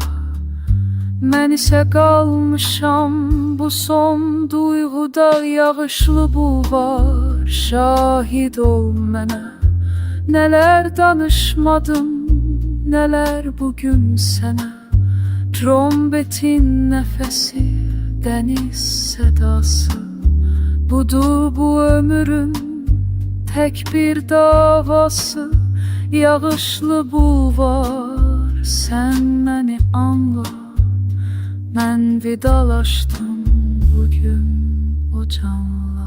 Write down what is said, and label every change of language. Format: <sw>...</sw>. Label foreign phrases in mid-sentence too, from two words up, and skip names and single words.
<az>Mən isə qalmışam bu son duyğuda. Yağışlı bulvar, şahid ol mənə. Nələr danışmadım, nələr bugün sənə.</az> <tr>Trombetin nefesi, deniz sedası. Budur bu ömrüm, tek bir davası. Yağışlı bulvar, sen beni anla. Ben vidalaştım bugün o canla.</tr>